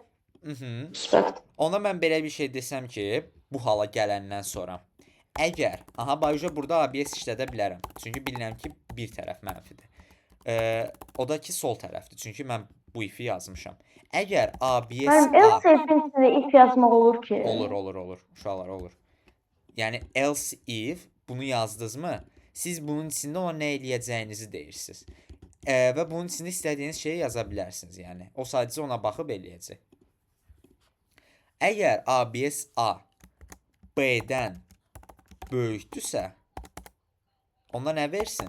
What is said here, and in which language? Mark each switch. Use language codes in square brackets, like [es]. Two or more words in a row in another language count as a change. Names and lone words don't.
[az] Müsbət. Onda mən belə bir şey desəm ki, bu hala gələndən sonra əgər, aha bayca burada ABS işlədə bilərəm. Çünki bilirəm ki, bir tərəf mənfidir. O da ki, sol tərəfdir. Çünki mən bu ifi yazmışam. Əgər ABS Mənim [en] else if-in [az] içində if yazmaq olur ki. Olur. Uşaqlar olur. Yəni [en] else if [az] bunu yazdınızmı, siz bunun içində ona nə eləyəcəyinizi deyirsiniz. Və bunun içində istədiyiniz şeyi yaza bilərsiniz. Yəni o sadəcə ona baxıb eləyəcək. Əgər ABS A B-dən böyükdürsə, onda nə versin?